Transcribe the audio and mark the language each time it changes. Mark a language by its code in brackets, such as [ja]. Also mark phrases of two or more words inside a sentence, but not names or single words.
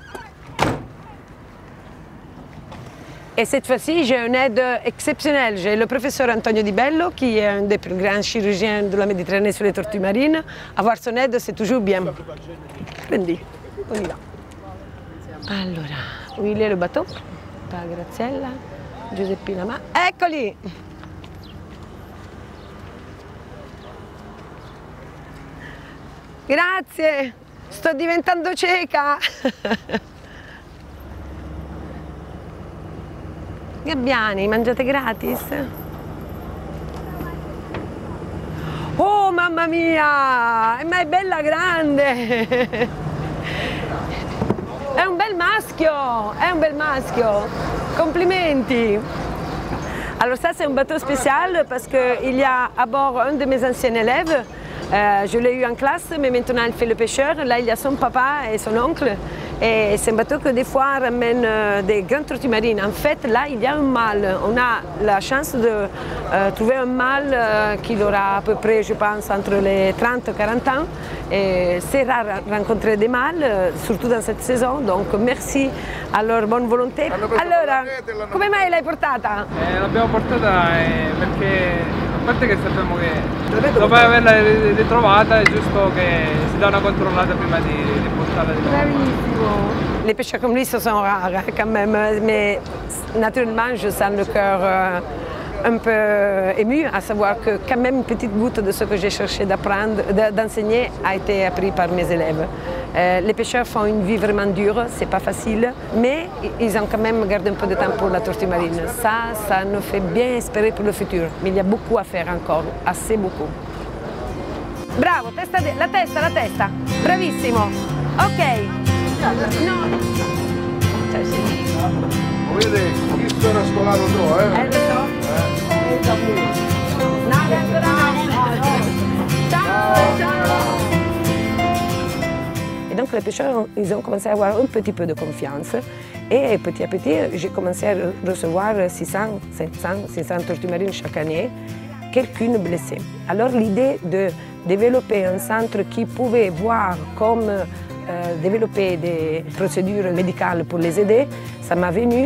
[fr] Et cette fois-ci, j'ai une aide exceptionnelle. J'ai le professeur Antonio Di Bello, qui est un des plus grands chirurgiens de la Méditerranée sur les tortues marines. Avoir son aide, c'est toujours bien. Prendi, on y va. Allora. Où il est le bateau? [it] Par Graziella, Giuseppina, ma eccoli! Grazie, sto diventando cieca! Gabbiani, mangiate gratis? Oh mamma mia! Ma è bella grande! È un bel maschio, è un bel maschio. Complimenti. [fr] Alors ça c'est un bateau spécial parce qu'il y a à bord un de mes anciens élèves. Je l'ai eu en classe, mais maintenant il fait le pêcheur. Là il y a son papa et son oncle. Et c'est un bateau que des fois ramène des grandes tortues marines. En fait, là, il y a un mâle. On a la chance de trouver un mâle qui aura à peu près, je pense, entre les 30 et 40 ans. Et c'est rare rencontrer des mâles, surtout dans cette saison. Donc, merci à leur bonne volonté. [it] Allora, come mai l'hai portata? L'abbiamo portata perché, a parte che sappiamo che dopo averla ritrovata è giusto che si dà una controllata prima di portarla di nuovo. Bravissimo. [fr] Les pêcheurs comme lui, ce sont rares quand même, mais naturellement, je sens le cœur un peu ému, à savoir que quand même une petite goutte de ce que j'ai cherché d'apprendre, d'enseigner, a été appris par mes élèves. Les pêcheurs font une vie vraiment dure, c'est pas facile, mais ils ont quand même gardé un peu de temps pour la tortue marine. Ça nous fait bien espérer pour le futur, mais il y a beaucoup à faire encore, assez beaucoup. [it] Bravo, la testa, bravissimo. Ok. No. Cioè, sì. Vedete, questo era scolato tu, eh? Lo so. No, ancora no. Ciao. [fr] Et donc les pêcheurs, ils ont commencé à avoir un petit peu de confiance et petit à petit, j'ai commencé à recevoir 600, 700, 600 tortues marines chaque année, quelqu'une blessée. Alors l'idée de développer un centre qui pouvait voir comme développer des procédures médicales pour les aider, ça m'a venu.